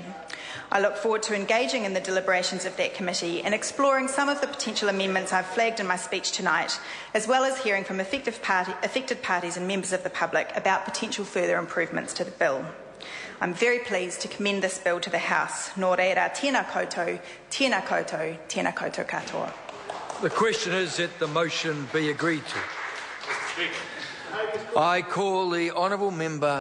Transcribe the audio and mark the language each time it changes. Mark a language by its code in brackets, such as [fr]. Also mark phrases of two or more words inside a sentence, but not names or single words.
[en] I look forward to engaging in the deliberations of that committee and exploring some of the potential amendments I've flagged in my speech tonight, as well as hearing from affected parties and members of the public about potential further improvements to the bill. I'm very pleased to commend this bill to the House. [mi] Nō reira, tēnā koutou, tēnā koutou, tēnā koutou katoa. [en] The question is that the motion be agreed to. I call the honourable member